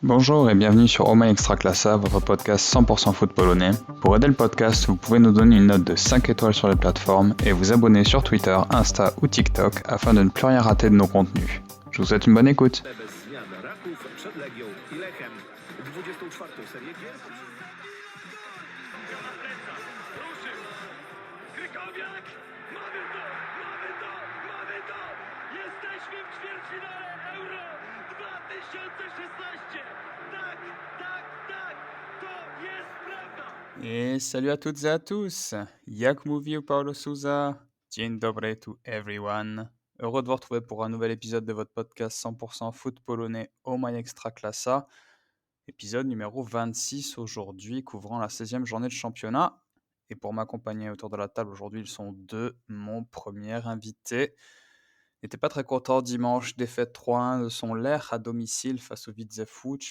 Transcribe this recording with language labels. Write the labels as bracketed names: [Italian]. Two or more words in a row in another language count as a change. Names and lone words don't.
[French] Bonjour et bienvenue sur Oh My Extraclassa, votre podcast 100% foot polonais. Pour aider le podcast, vous pouvez nous donner une note de 5 étoiles sur les plateformes et vous abonner sur Twitter, Insta ou TikTok afin de ne plus rien rater de nos contenus. Je vous souhaite une bonne écoute. [Polish] Bez zmian Raków przed Legią i Lechem. 24. serię gier. Ruszył! Krykowiak! Mamy to! Jesteśmy w ćwierćfinale Euro 2016! Tak! To jest prawda! [French] Et salut à toutes et à tous. [Polish] Jak mówił Paulo Souza, dzień dobry [English] to everyone. [French] Heureux de vous retrouver pour un nouvel épisode de votre podcast 100% foot polonais Oh My Extraclassa. Épisode numéro 26 aujourd'hui, couvrant la 16e journée de championnat. Et pour m'accompagner autour de la table aujourd'hui, ils sont deux. Mon premier invité n'était pas très content dimanche, défaite 3-1 de son Lech à domicile face au Widzew.